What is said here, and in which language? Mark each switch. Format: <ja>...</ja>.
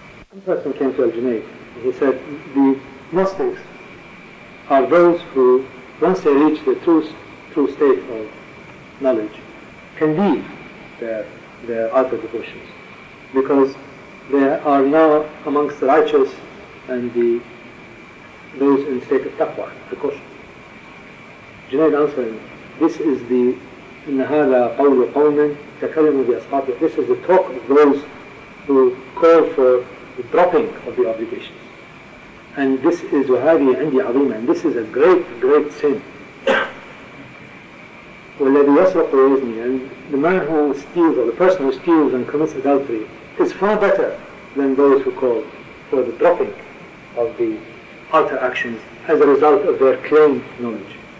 <en>One person came to Junaid. He said the Gnostics are those who, once they reach the true state of knowledge, can leave their outer devotions, because they are now amongst the righteous and those in state of taqwa, precaution. Junaid answered, this is the</en> <ar>إن هذا قول قوم تكلموا بأسقاطهم.</ar> <en>This is the talk of those who call for the dropping of the obligations. And this is</en> <ar>وهذه عندي عظيمة,</ar> <en>and this is a great, great sin.</en> <ar>والذي يسرق ويزني,</ar> <en>and the man who steals, or the person who steals and commits adultery, is far better than those who call for the dropping of the outer actions as a result of their claimed knowledge.</en>